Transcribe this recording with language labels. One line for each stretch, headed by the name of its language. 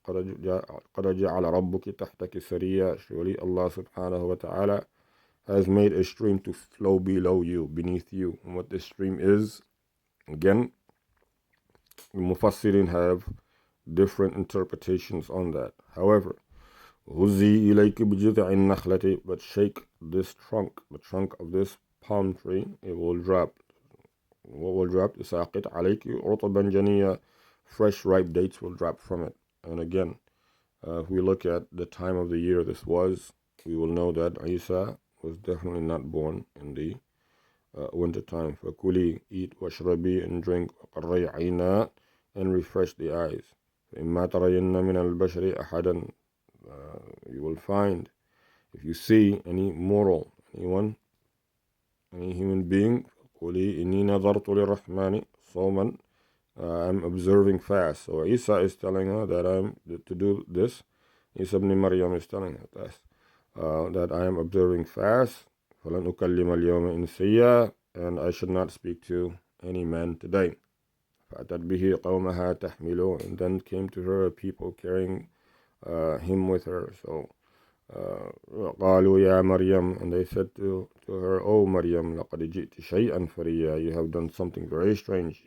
Arabic: قَدْ جَعَلَ رَبُّكِ تَحْتَكِ سَرِيًّا.
English: Surely Allah subhanahu wa ta'ala has made a stream to flow below you, beneath you. And what this stream is, again, the Mufassirin have different interpretations on that. However,
Arabic: هُزِّي إِلَيْكِ بِجِذْعِ النَّخْلَةِ.
English: But shake this trunk, the trunk of this palm tree, it will drop. What will drop?
Arabic: تُسَاقِطْ عَلَيْكِ رُطَبًا جَنِيًّا.
English: Fresh ripe dates will drop from it. And again, if we look at the time of the year this was, we will know that Isa was definitely not born in the winter time.
Arabic: فَكُلِي,
English: eat,
Arabic: وَاشْرَبِي,
English: and drink,
Arabic: وَقَرِّي عَيْنَا,
English: and refresh the eyes.
Arabic: فَإِمَّا تَرَيِنَّ مِنَ الْبَشَرِ أَحَدًا.
English: You will find, if you see any mortal, anyone, any human being,
Arabic: قُولِي إِنِّي نَظَرْتُ لِلرَّحْمَنِ صَوْمًا.
English: I'm observing fast. So Isa is telling her that I'm to do this. Isa ibn Maryam is telling her that I am observing fast.
Arabic: فَلَنْ أُكَلِّمَ الْيَوْمَ إِنْسِيًّا.
English: And I should not speak to any man today.
Arabic: فَأَتَتْ بِهِ قَوْمَهَا تَحْمِلُهُ.
English: And then came to her a people carrying him with her. So
Arabic: قالوا يا مريم.
English: And they said to her, O Maryam,
Arabic: لقد جئت شيئا فريا.
English: You have done something very strange.